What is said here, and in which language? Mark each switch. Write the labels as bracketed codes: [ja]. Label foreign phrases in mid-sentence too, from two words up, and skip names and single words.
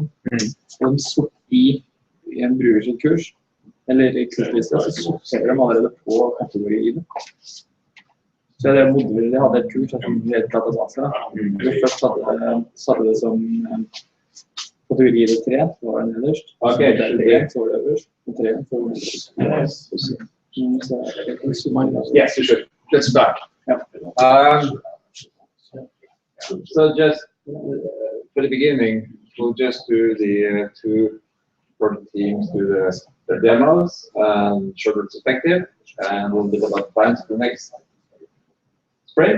[no] Og de sorterer i en bruker sitt kurs, eller i kursliste, så sorterer de allerede på kategori-ID. Så jeg modeller, jeg hadde et kurs som ble databaser. Først satte det som kategori ID 3, så var det nederst. Så var det øverst, og 3 så var det nederst. [en] Yes, you should. Let's start. So just for the beginning, we'll just do the two for the teams do the demos and show the perspective, and we'll develop plans for the next sprint.